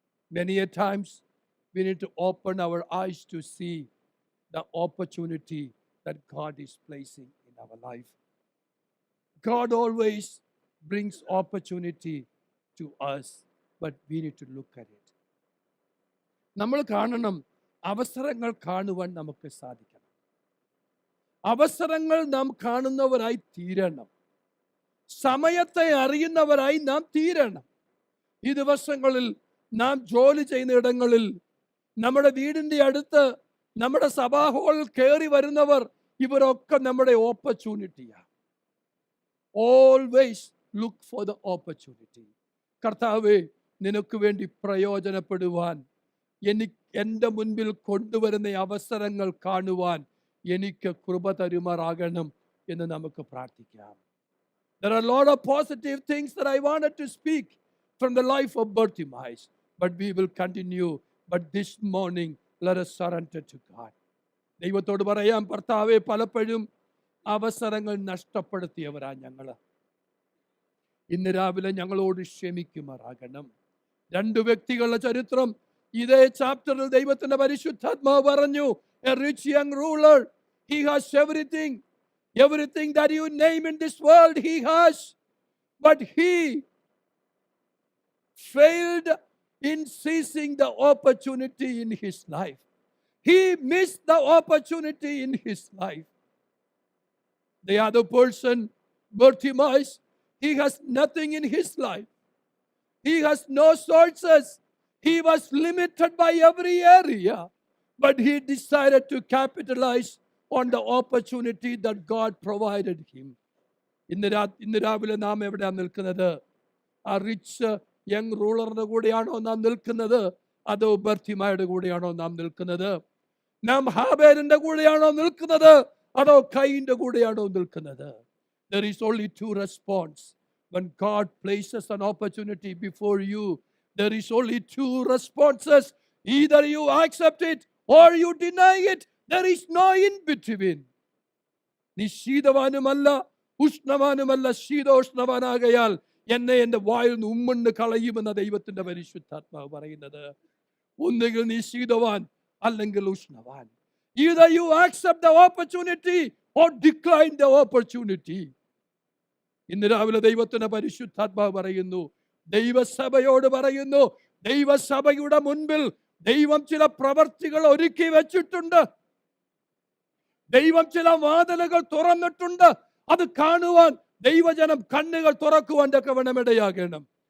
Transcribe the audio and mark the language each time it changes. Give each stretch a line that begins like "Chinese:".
English: Many a times, we need to open our eyes to see the opportunity that God is placing in our life. God always brings opportunity to us, but we need to look at it.
Malayalam: നമ്മൾ കാണണം, അവസരങ്ങൾ കാണുവാൻ നമുക്ക് സാധിക്കണം. അവസരങ്ങൾ നാം കാണുന്നവരായി തീരണം. സമയത്തെ അറിയുന്നവരായി നാം തീരണം. ഈ ദിവസങ്ങളിൽ നാം ജോലി ചെയ്യുന്ന ഇടങ്ങളിൽ, നമ്മുടെ വീടിൻ്റെ അടുത്ത്, നമ്മുടെ സഭാ ഹാളിൽ കയറി വരുന്നവർ, ഇവരൊക്കെ നമ്മുടെ ഓപ്പർച്യൂണിറ്റിയാണ്.
English: Always look for the opportunity.
Malayalam: കർത്താവേ, നിനക്ക് വേണ്ടി പ്രയോജനപ്പെടുവാൻ എൻ്റെ മുൻപിൽ കൊണ്ടുവരുന്ന അവസരങ്ങൾ കാണുവാൻ എനിക്ക് കൃപ തരുമാറാകണം എന്ന് നമുക്ക് പ്രാർത്ഥിക്കാം.
English: There are a lot of positive things that I wanted to speak from the life of Bartimaeus, but we will continue. But this morning, let us surrender to God.
Malayalam: ദൈവത്തോട് പറയാം, കർത്താവേ, പലപ്പോഴും അവസരങ്ങൾ നഷ്ടപ്പെടുത്തിയവരാ ഞങ്ങൾ. ഇന്ന് രാവിലെ ഞങ്ങളോട് ക്ഷമിക്കുമാറാകണം. 2 വ്യക്തികളുടെ ചരിത്രം ഇതേ ചാപ്റ്ററിൽ ദൈവത്തിന്റെ പരിശുദ്ധാത്മാവ് പറഞ്ഞു.
English: A rich young ruler, he has everything that you name in this world he has, but he failed in seizing the opportunity in his life. He missed the opportunity in his life. The other person, Bartimaeus, he has nothing in his life. He has no sources. He was limited by every area, but he decided to capitalize on the opportunity that God provided him.
Malayalam: ഇന്ന് രാവിലെ നാം എവിടെയാണ് നിൽക്കുന്നത്? ആ rich young റൂളറിന്റെ കൂടെയാണോ നാം നിൽക്കുന്നത്? അതോ ബർത്തിമായുടെ കൂടെയാണോ നാം നിൽക്കുന്നത്? നാം ഹാബേലിന്റെ കൂടെയാണോ നിൽക്കുന്നത്? അതോ കയീന്റെ കൂടെയാണോ നിൽക്കുന്നത്?
English: There is only 2 response. When God places an opportunity before you, there is only 2 responses. Either you accept it or you deny it. There is no in between.
Malayalam: നീ ശീതവാനുമല്ല ഉഷ്ണവാനുമല്ല, ശീതോഷ്ണവാനാകയാൽ എന്നെ എൻ്റെ വായിൽ നിന്ന് ഉമ്മണ്ണ് കളയുമെന്ന ദൈവത്തിന്റെ പരിശുദ്ധാത്മാവ് പറയുന്നത്. ഒന്നുകിൽ നീ ശീതവാൻ അല്ലെങ്കിൽ ഉഷ്ണവാൻ.
English: Either you accept the opportunity or decline the opportunity.
Malayalam: ഇന്ന് രാവിലെ ദൈവത്തിന്റെ പരിശുദ്ധാത്മാവ് പറയുന്നു, ദൈവസഭയോട് പറയുന്നു, ദൈവസഭയുടെ മുൻപിൽ ദൈവം ചില പ്രവർത്തികൾ ഒരുക്കി വെച്ചിട്ടുണ്ട്. ദൈവം ചില വാതിലുകൾ തുറന്നിട്ടുണ്ട്. അത് കാണുവാൻ ദൈവജനം കണ്ണുകൾ തുറക്കുവാൻ തക്കവണ്ണമിടയാകണം.